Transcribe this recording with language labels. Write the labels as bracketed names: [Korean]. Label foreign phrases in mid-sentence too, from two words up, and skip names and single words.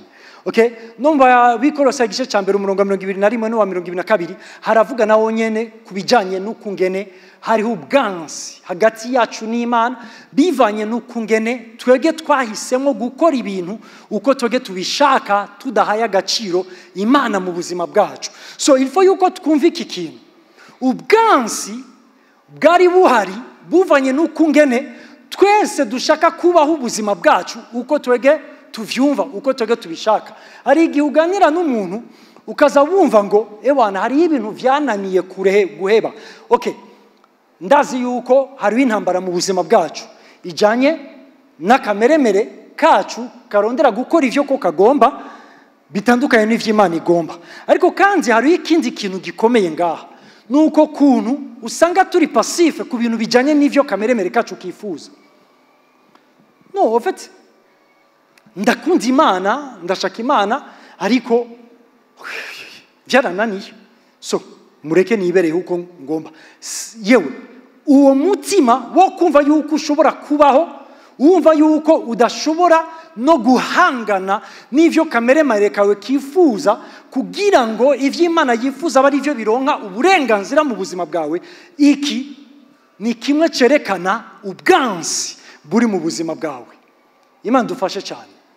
[Rundi] Okay, numva Bikolosa igice cya mbere umurongo wa 21 n'uwa 22 haravuga nawo nyene kubijanye n'ukungene hariho ubwansi hagati yacu n'Imana bivanye n'ukungene twege twahisemo gukora ibintu uko twege tubishaka tudahaye agaciro Imana mu buzima bwacu. So [French] il faut [Rundi] yuko twumva iki kintu, ubwansi bwari buhari buvanye n'ukungene twese dushaka kubaho ubuzima bwacu uko twege tuvyumva, uko twege tubishaka. Hari igihe uganira n'umuntu ukaza wumva ngo ewana hari ibintu vyananiye guheba. Okay, ndazi yuko hari intambara mu buzima bwacu ijanye n'akameremere kacu karondera gukora ivyo ko kagomba bitandukanye n'ivy'Imana igomba. Ariko kandi hari ikindi kintu gikomeye ngaha, nuko kuntu usanga turi passive ku bintu bijanye n'ivyo kameremere kacu kifuza. No, [French] en fait, [Rundi] ndakunda Imana, ndashaka Imana, ariko byarananiye. So mureke nibereye uko ngomba. Yewe uwo mutima wo kumva yuko ushobora kubaho, wumva yuko udashobora no guhangana n'ivyo kameremere kawe kifuza kugira ngo ivy'Imana yifuza bari byo bironka uburenganzira mu buzima bwawe, iki ni kimwe cerekana ubwansi buri mu buzima bwawe. Imana dufashe cyane.